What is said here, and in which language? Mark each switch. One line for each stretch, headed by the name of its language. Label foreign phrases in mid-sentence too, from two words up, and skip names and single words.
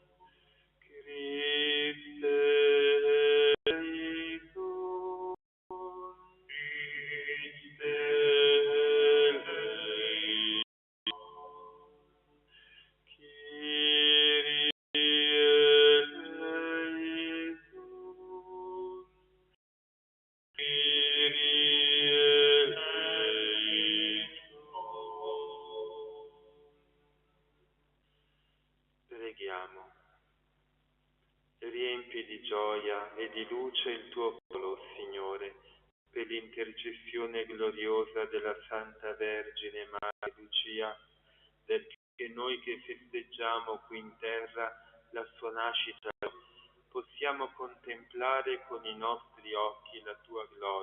Greek: Χριστὲ ἐλέησον, Χριστὲ ἐλέησον, Κύριε ἐλέησον, Κύριε ἐλέησον.
Italian: Preghiamo. Riempi di gioia e di luce il tuo popolo, Signore, per l'intercessione gloriosa della
Latin: Santa Vergine
Italian: Maria Lucia, perché noi che festeggiamo qui in terra la sua nascita possiamo contemplare con i nostri occhi la tua gloria.